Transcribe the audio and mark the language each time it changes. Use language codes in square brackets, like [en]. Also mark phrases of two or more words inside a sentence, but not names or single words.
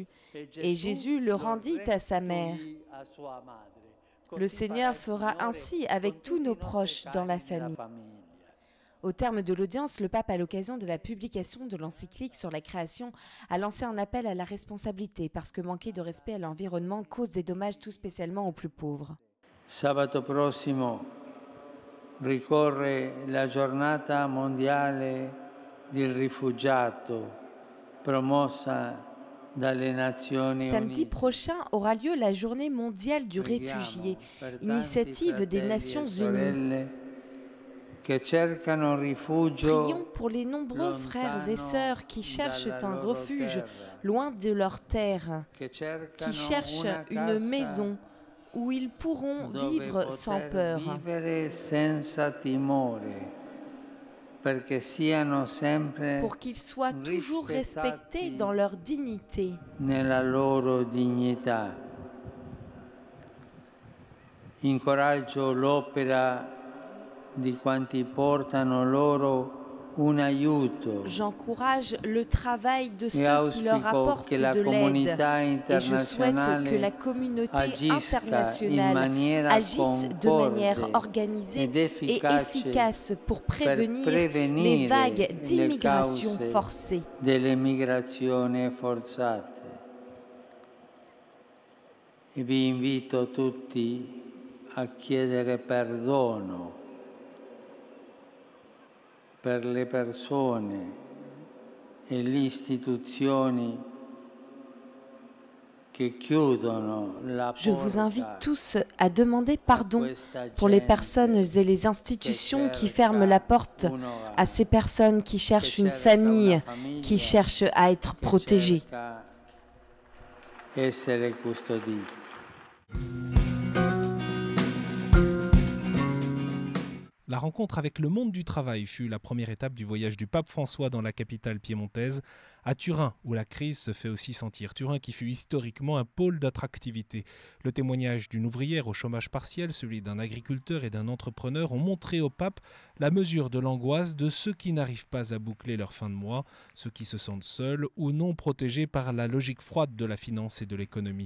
[fr] Et Jésus le rendit à sa mère. Le Seigneur fera ainsi avec tous nos proches dans la famille. Au terme de l'audience, le pape, à l'occasion de la publication de l'encyclique sur la création, a lancé un appel à la responsabilité parce que manquer de respect à l'environnement cause des dommages tout spécialement aux plus pauvres. [it] Sabato prossimo ricorre la giornata mondiale del rifugiato promossa dalle Nazioni Unite. [fr] Samedi prochain aura lieu la journée mondiale du réfugié, initiative des Nations Unies. Prions pour les nombreux frères et sœurs qui cherchent un refuge loin de leur terre, qui cherchent une maison où ils pourront vivre sans peur. Pour qu'ils soient toujours respectés dans leur dignité. [it] Incoraggio l'opera di quanti portano loro un aiuto. [fr] J'encourage le travail de ceux qui leur apportent de l'aide et je souhaite que la communauté internationale agisse de manière organisée et efficace pour prévenir les vagues d'immigration forcée. [it] Delle migrazioni forzate. E vi invito tutti a chiedere perdono per le persone e le istituzioni che chiudono la porta. [fr] Je vous invite tous à demander pardon pour les personnes et les institutions qui ferment la porte à ces personnes qui cherchent une famille, qui cherchent à être protégées. [it] Essere custoditi. [fr] La rencontre avec le monde du travail fut la première étape du voyage du pape François dans la capitale piémontaise, à Turin, où la crise se fait aussi sentir. Turin qui fut historiquement un pôle d'attractivité. Le témoignage d'une ouvrière au chômage partiel, celui d'un agriculteur et d'un entrepreneur ont montré au pape la mesure de l'angoisse de ceux qui n'arrivent pas à boucler leur fin de mois, ceux qui se sentent seuls ou non protégés par la logique froide de la finance et de l'économie.